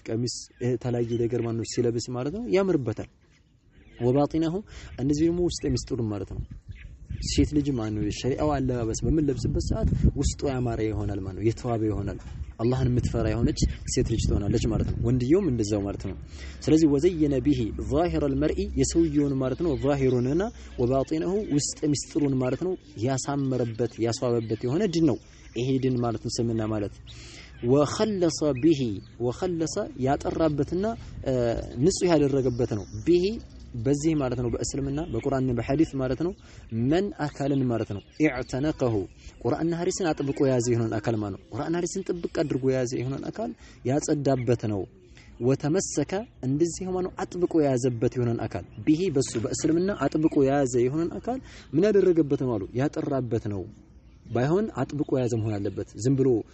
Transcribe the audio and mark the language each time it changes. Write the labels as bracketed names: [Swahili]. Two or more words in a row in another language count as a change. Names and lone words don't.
[Amharic] ቀሚስ ተላየ ነገር ማለት ነው ሲለብስ ማለት ነው ያምርባታል ወባጢነሁ እንደዚህ ደግሞ ውስጥ የሚስጥሩ ማለት ነው ሴት ልጅ ማለት ነው ሸሪዓው አለባበስ በምን ለብስበት ሰዓት ውስጡ ያማረ ይሆናል ማለት ነው የተዋበ ይሆናል አላህን የምትፈራ የሆነች ሴት ልጅ ትሆናለች ማለት ነው ወንድየውም እንደዛው ማለት ነው ስለዚህ [Arabic] وزين به ظاهر المرء [Amharic] የሰውየውን ማለት ነው ظاهሩንና ወባጢነሁ ውስጥ ሚስጥሩን ማለት ነው ያሳመረበት ያስዋበበት የሆነ ዲን ነው ይሄ ዲን ማለት ነው ስምና ማለት [Arabic] وخلص به وخلص [Amharic] ያጠራበትና ንጹህ ያደረገበት ነው ቢሂ በዚህ ማለት ነው በእስልምና በቁርአንና በሐዲስ ማለት ነው መን አካልን ማለት ነው ኢዕተነቀሁ ቁርአንና ሐዲስን አጥብቆ ያዘ ይሆናል አካል ማለት ነው ቁርአንና ሐዲስን ጥብቅ አድርጎ ያዘ ይሆናል አካል ያጸዳበት ነው ወተመሰከ እንደዚህ ማለት አጥብቆ ያዘበት ይሆናል አካል ቢሂ በሱ በእስልምና አጥብቆ ያዘ ይሆናል አካል ምን ያደረገበት ነው አሉ ያጠራበት ነው ባይሆን አጥብቆ ያዘ መሆን አለበት ዝም ብሎ